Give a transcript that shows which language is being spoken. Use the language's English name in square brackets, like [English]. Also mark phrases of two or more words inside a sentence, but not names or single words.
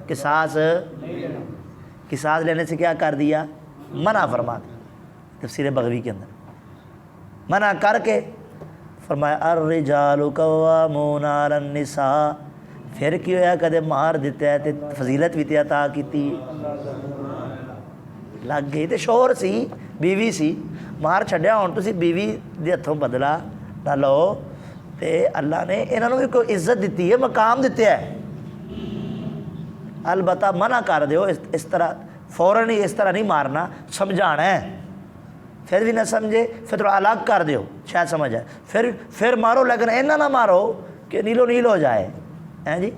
[Urdu] قصاص لینے سے کیا کر دیا؟ منع فرما دیا. تفسیر بغوی کے اندر منع کر کے فرمایا [Arabic] الرجال قوامون علی النساء. [Punjabi] پھر کی ہویا کدے مار دیتا ہے تے فضیلت بھی تے عطا کیتی. لگ گئی تے شوہر سی بیوی سی مار چھڈیا، ہن تسی بیوی دے ہتھوں بدلا نہ لو. تے اللہ نے انہاں نوں بھی کوئی عزت دیتی ہے، مقام دیتے ہے. البتہ منع کر دیو اس طرح فوراً ہی اس طرح نہیں مارنا، سمجھانا ہے. پھر بھی نہ سمجھے پھر تھوڑا الگ کر دیو شاید سمجھ آئے، پھر مارو لیکن اینا نہ مارو کہ نیلو نیل ہو جائے ہیں جی.